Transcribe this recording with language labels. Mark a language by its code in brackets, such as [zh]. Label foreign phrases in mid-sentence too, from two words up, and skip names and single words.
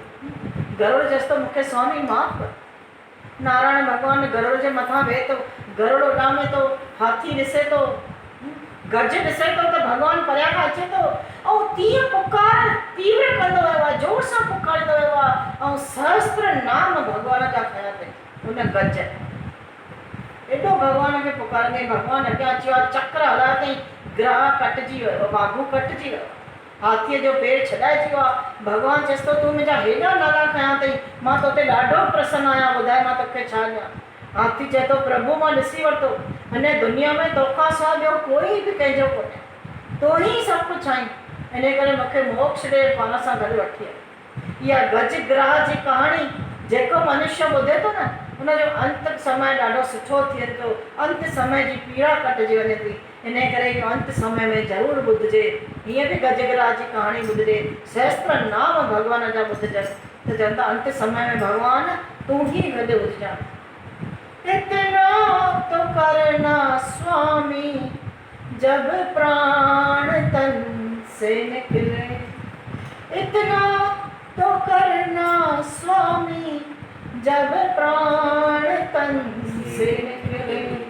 [sd] गरुड़ चएसि त मूंखे स्वामी माफ़ कर। नारायण भॻवान गरुड़ जे मथां वेहे थो, गरुड़ उॾामे थो, हाथी ॾिसे थो, गज ॾिसे थो त भॻवानु परियां खां अचे थो ऐं तीअं पुकार तीव्र कंदो वियो आहे, जोर सां पुकारंदो वियो आहे ऐं सहस्त्र नाम भॻवान जा खया अथई उन गज। एॾो भॻवान खे पुकारंदे भॻवानु अॻियां अची वियो आहे, चक्र हलायो अथई, ग्राह कटिजी वियो, बाघू कटिजी वियो, हाथीअ जो पेर छॾाइजी वियो आहे। भॻवानु चएसि थो तूं मुंहिंजा हेॾा नाला खयां अथई, मां तोते ॾाढो प्रसन्न आहियां, ॿुधाए मां तोखे छा ॾियां। हाथी चए थो प्रभु मां ॾिसी वरितो, हिन दुनिया में तोखां सवाइ ॿियो कोई बि कंहिंजो कोन्हे, तो ही सभु कुझु आहीं, इन करे मूंखे मोक्ष ॾे पाण सां गॾु वठी आ। इहा गज ग्राह जी कहाणी जेको मनुष्य ॿुधे थो न उनजो अंत समय ॾाढो सुठो थिए थो, अंत समय जी पीड़ा कटिजी वञे थी। इन करे इहो अंत समय में ज़रूरु ॿुधिजे, हीअं बि गज ग्राह जी कहाणी ॿुधिजे, सहस्त्र नाम भॻवान जा ॿुधिजनि त चवनि था अंत समय में भॻवानु तूं ही गॾु हुजिजां। [hi] इतना तो करना स्वामी जब प्राण तन से निकले, इतना तो करना स्वामी जब प्राण तन से निकले,